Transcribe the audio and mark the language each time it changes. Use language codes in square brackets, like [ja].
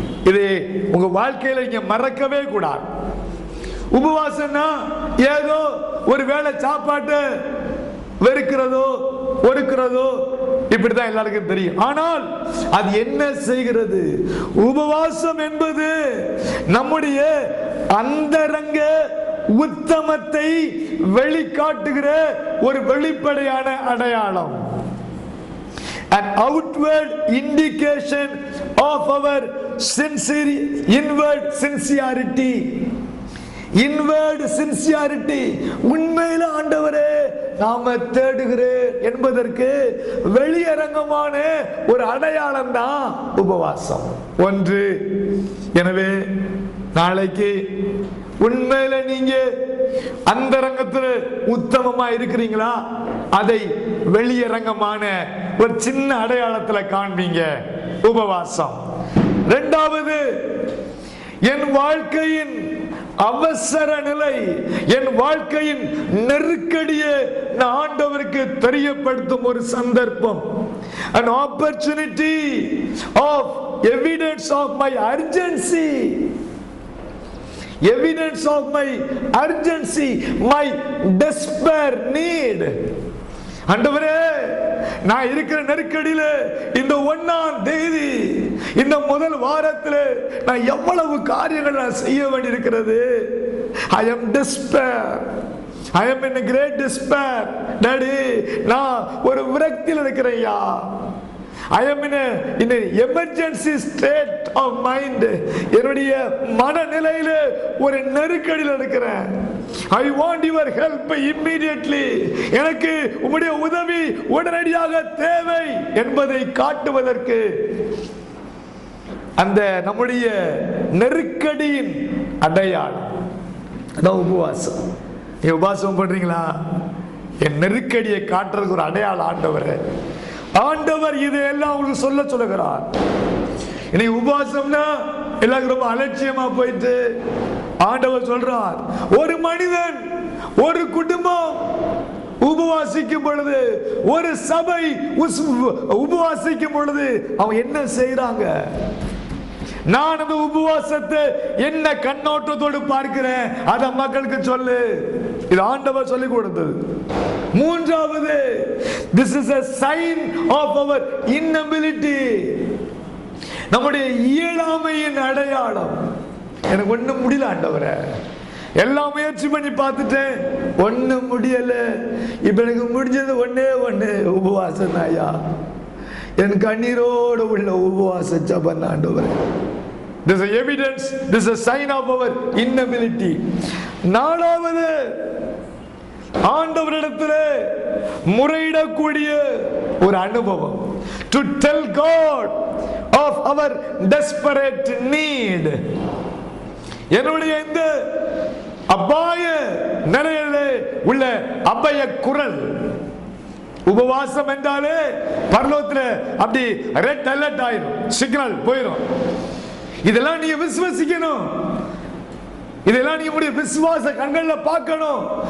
[ta] இது உங்க வாழ்க்கையில நீங்க மறக்கவே கூடாது. உபவாசம்னா ஏதோ ஒரு வேளை சாப்பாட்டு வெறுக்கிறதோ ஒடுக்கிறதோ இப்படிதான் எல்லாருக்கும் தெரியும். ஆனால் அது என்ன செய்கிறது? உபவாசம் என்பது நம்முடைய அந்தரங்க உத்தமத்தை வெளிக்காட்டுகிற ஒரு வெளிப்படையான அடையாளம். [en] An outward indication of our sincere inward sincerity. Inward sincerity, [ta] உண்மையில ஆண்டவரே நாம தேடுகிறேன் என்பதற்கு வெளியரங்கமான ஒரு அடையாளம் தான் உபவாசம். ஒன்று. எனவே நாளைக்கு உண்மையில நீங்க அந்தரங்கத்துல உத்தமமா இருக்கிறீங்களா? அதை வெளியரங்கமான ஒரு சின்ன அடையாளத்துல காண்பீங்க. உபவாசம். இரண்டாவது, என் வாழ்க்கையின் அவசர நிலை, என் வாழ்க்கையின் நெருக்கடியை நான் ஆண்டவருக்கு தெரியப்படுத்தும் ஒரு சந்தர்ப்பம். [en] An opportunity of evidence of my urgency. Evidence of my urgency, my despair need. [ta] ஆண்டவரே நான் இருக்கிற நெருக்கடியில இந்த 1ஆம் தேதி, இந்த முதல் வாரத்தில் நான் எவ்வளவு காரியங்கள் நான் செய்ய வேண்டியிருக்கிறது. [en] I am despair. I am in a great despair. [ta] Daddy நான் ஒரு விரக்தியில் இருக்கிறேன்யா. [en] I am in an emergency state of mind. [ta] என்னுடைய மனநிலையில ஒரு நெருக்கடியில் இருக்கிறேன். [en] I want your help immediately. [ta] எனக்கு உம்முடைய உதவி உடனடியாக தேவை என்பதை காட்டுவதற்கு அந்த நம்முடைய நெருக்கடியின் அடையாளம் அதான் உபவாசம். உபவாசம் பண்றீங்களா? என் நெருக்கடியை காட்டுறதுக்கு ஒரு அடையாளம் ஆண்டவர். ஆண்டவர் இதையெல்லாம் உங்களுக்கு சொல்லுகிறார். இன்னைக்கு உபவாசம்னா எல்லாருக்கும் ரொம்ப அலட்சியமா போயிட்டு ஆண்டவர் சொல்றார், ஒரு மனிதன், ஒரு குடும்பம் உபவாசிக்கும் பொழுது, ஒரு சபை உபவாசிக்கும் பொழுது அவங்க என்ன செய்யறாங்க? நான் அந்த உபவாசத்தை என்ன கண்ணோட்டத்தோடு பார்க்கிறேன், அத மக்களுக்கு சொல்லு. இது ஆண்டவர் சொல்லிக் கொடுத்தது. மூன்றாவது, [en] this is a sign of our inability, [ta] நம்முடைய இயலாமையின் அடையாளம். எனக்கு ஒண்ணும் முடியல ஆண்டவரே, எல்லாம் முயற்சி பண்ணி பார்த்துட்டேன், ஒண்ணும் முடியல. இப்ப எனக்கு முடிஞ்சது ஒண்ணே ஒண்ணு, உபவாசம் ஐயா. என் கண்ணீரோடு உள்ள உபவாச ஜெபம் ஆண்டவரே. [en] This is evidence, this is a sign of our inability. [ta] நாலாவது, ஆண்டவரிடத்திலே முறையிடக்கூடிய ஒரு அனுபவம். [en] To tell God of our desperate need. [ta] என்னுடைய இந்த அபாய நிலையிலே உள்ள அபய குரல். உபவாசம் என்றாலே பரலோகத்தில் அப்படி ரெட் அலர்ட் ஆயிரும், சிக்னல் போயிரும். இதெல்லாம் நீங்க விசுவாசிக்கணும், இதெல்லாம் நீங்க விசுவாச கண்கள்ல பார்க்கணும்.